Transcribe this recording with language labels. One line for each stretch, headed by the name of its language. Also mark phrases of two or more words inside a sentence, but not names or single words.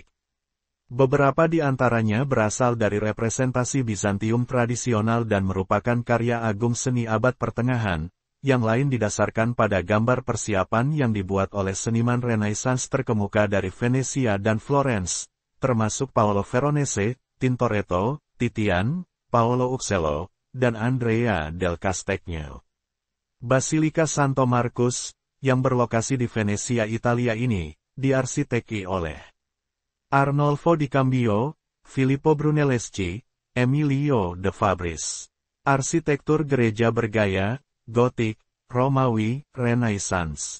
Indonesian: Beberapa di antaranya berasal dari representasi Bizantium tradisional dan merupakan karya agung seni abad pertengahan, yang lain didasarkan pada gambar persiapan yang dibuat oleh seniman Renaissance terkemuka dari Venesia dan Florence, termasuk Paolo Veronese, Tintoretto, Titian, Paolo Uccello, dan Andrea del Castegno. Basilika Santo Marcus, yang berlokasi di Venesia, Italia ini, diarsiteki oleh Arnolfo di Cambio, Filippo Brunelleschi, Emilio de Fabris. Arsitektur gereja bergaya Gotik, Romawi, Renaissance.